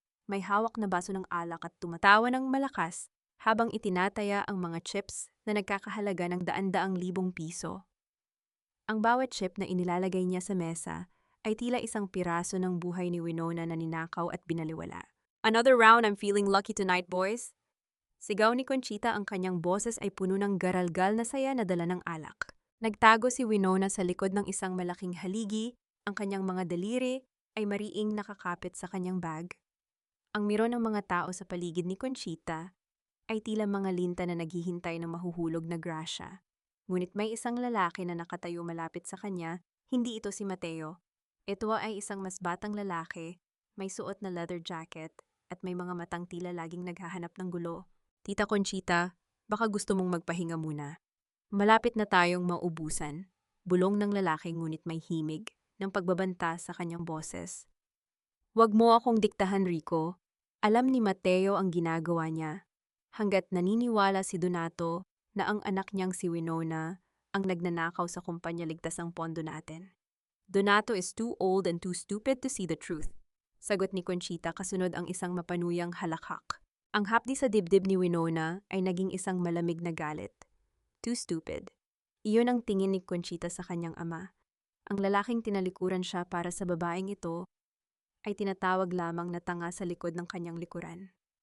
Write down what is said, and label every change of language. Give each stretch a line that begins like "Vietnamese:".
Filipino: May hawak na baso ng alak at tumatawa ng malakas habang itinataya ang mga chips na nagkakahalaga ng daan-daang libong piso. Ang bawat chip na inilalagay niya sa mesa ay tila isang piraso ng buhay ni Winona na ninakaw at binaliwala.
English: Another round, I'm feeling lucky tonight, boys.
Filipino: Sigaw ni Conchita, ang kanyang boses ay puno ng garalgal na saya na dala ng alak. Nagtago si Winona sa likod ng isang malaking haligi, ang kanyang mga daliri ay mariing nakakapit sa kanyang bag. Ang miro ng mga tao sa paligid ni Conchita ay tila mga linta na naghihintay ng mahuhulog na grasya. Ngunit may isang lalaki na nakatayo malapit sa kanya, hindi ito si Mateo. Ito ay isang mas batang lalaki, may suot na leather jacket at may mga matang tila laging naghahanap ng gulo. Tita Conchita, baka gusto mong magpahinga muna. Malapit na tayong maubusan. Bulong ng lalaki ngunit may himig ng pagbabanta sa kanyang boses. Huwag mo akong diktahan, Rico. Alam ni Mateo ang ginagawa niya. Hanggat naniniwala si Donato na ang anak niyang si Winona ang nagnanakaw sa kumpanya ligtas ang pondo natin.
English: Donato is too old and too stupid to see the truth.
Filipino: Sagot ni Conchita kasunod ang isang mapanuyang halakhak. Ang hapdi sa dibdib ni Winona ay naging isang malamig na galit.
English: Too stupid.
Filipino: Iyon ang tingin ni Conchita sa kanyang ama. Ang lalaking tinalikuran siya para sa babaeng ito ay tinatawag lamang na tanga sa likod ng kanyang likuran.